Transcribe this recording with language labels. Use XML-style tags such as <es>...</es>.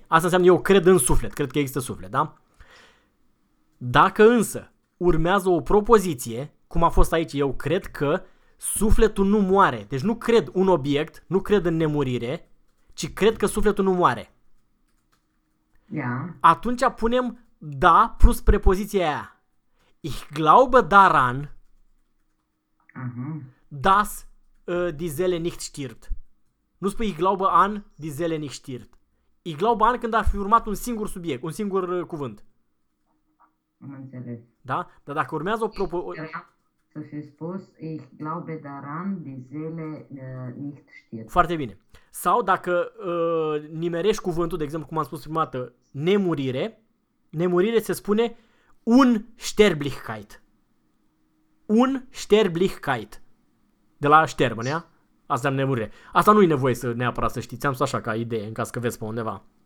<ro>Asta înseamnă eu cred în suflet, cred că există suflet, da? Dacă însă urmează o propoziție, cum a fost aici, eu cred că, sufletul nu moare. Deci nu cred un obiect, nu cred în nemurire, ci cred că sufletul nu moare.</ro> <en>Yeah.</en> <ro>Atunci punem da plus prepoziția aia.</ro> <de>Ich glaube daran, uh-huh, dass die Seele nicht stirbt.</de> <ro>Nu spui</ro> <de>ich glaube an, die Seele nicht stirbt. Ich glaube an</de> <ro>când ar fi urmat un singur subiect, un singur cuvânt. Am înțeles. Da? Dar dacă urmează o propoziție... Să fi spus,</ro> <de>ich glaube daran, die Seele nicht stirbt.</de> <ro>Foarte bine. Sau dacă nimerești cuvântul, de exemplu, cum am spus prima dată, nemurire, nemurire se spune Unsterblichkeit. Unsterblichkeit. De la șterbă, nu-i? Asta e nemurire. Asta nu-i nevoie să neapărat să știți. Am spus așa ca idee, în caz că vezi pe undeva.</ro>